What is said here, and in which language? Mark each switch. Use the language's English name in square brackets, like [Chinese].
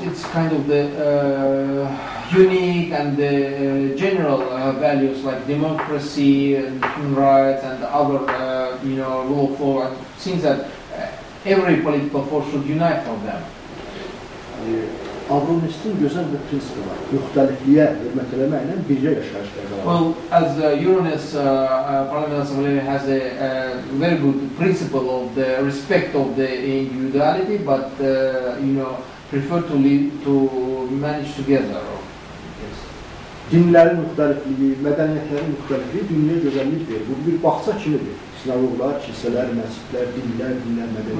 [English] It's kind of the unique and the general values like democracy and human rights and other rule of law, and things that every political force should unite for them. [Azerbaijani] Avronistin gözəl bir prinsipi var. Müxtəlifliyə hörmət eləməklə bircə yaşayışlar var. [English] Well, as Euronest Parliament Assembly has a very good principle of the respect of the individuality, but prefer to manage together. Yes. [Azerbaijani] Dinlərin müxtəlifliyi, mədəniyyətlərin müxtəlifliyi dünyaya gözəllik verir. Bu bir bağça kimidir. Sinagoglar, kilsələr, məscidlər, dinlər, mədəniyyət.